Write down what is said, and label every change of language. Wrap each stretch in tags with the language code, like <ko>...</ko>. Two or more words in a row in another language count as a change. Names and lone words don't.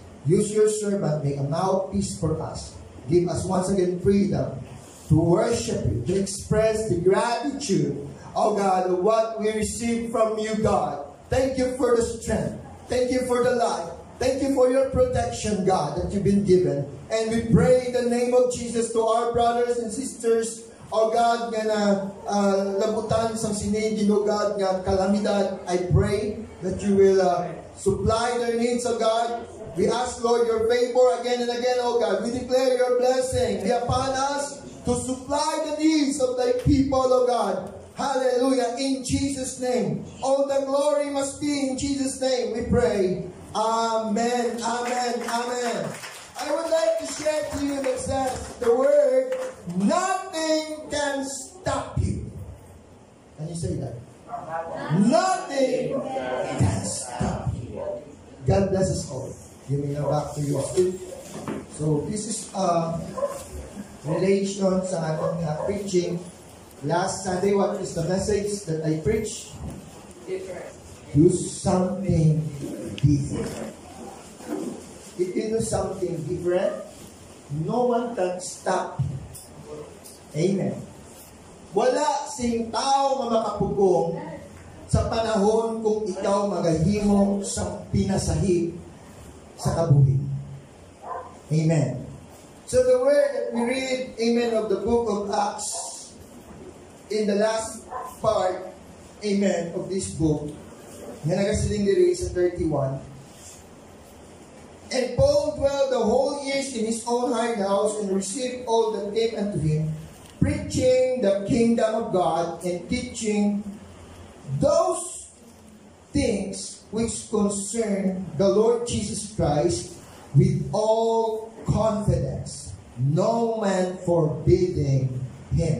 <en>Use your servant, make a mouthpiece for us. Give us once again freedom to worship you, to express the gratitude, oh God, of what we receive from you, God. Thank you for the strength. Thank you for the life. Thank you for your protection, God, that you've been given. And we pray in the name of Jesus to our brothers and sisters, oh God,</en> <hil>nga labutan sa sinigin, oh God, nga kalamidad.</hil> <en>I pray that you will supply their needs, oh God. We ask, Lord, your favor again and again, oh God. We declare your blessing be upon us to supply the needs of thy people, oh God. Hallelujah. In Jesus' name. All the glory must be in Jesus' name, we pray. Amen. Amen. Amen. I would like to share to you that says the word, nothing can stop you. Can you say that? Nothing can stop you. God bless us all. You may now back to your seat. So this is relation sa ating preaching. Last Sunday, what is the message that I preached? Different. Do something different. If you do something different, no one can stop you. Amen.</en> <hil>Wala sing tao nga makapugong sa panahon kung ikaw magahimo sa pinasahi sa kabuhi.</hil> <en>Amen. So the word that we read, amen, of the book of Acts, in the last part, amen, of this book,</en> <hil>nga nagasiling diri sa 31,</hil> <en>and Paul dwelled the whole years in his own hired house and received all that came unto him, preaching the kingdom of God and teaching those things which concern the Lord Jesus Christ with all confidence, no man forbidding him.</en>